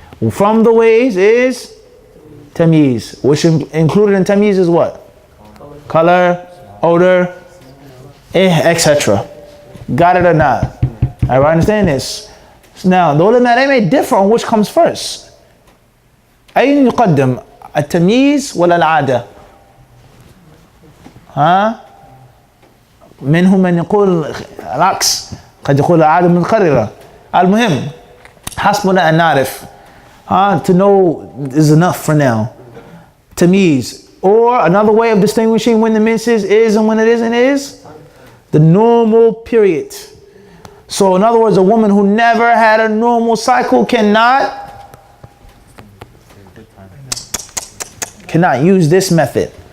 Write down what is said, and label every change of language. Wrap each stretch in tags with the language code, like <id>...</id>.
<en>From the ways is tamyiz, which included in tamyiz is what? Color, odor, etc. Got it or not? Everybody understand this? Now, the ulama, they may differ on which comes first.</en> <ar>أين يقدم التمييز ولا العادة؟ ها؟ منهم من يقول العكس، قد يقول العادة متقررة. المهم حسبنا أن نعرف.</ar> <en>To know is enough for now. Tamyiz, or another way of distinguishing when the menses is and when it isn't, is the normal period. So in other words, a woman who never had a normal cycle cannot use this method.</en>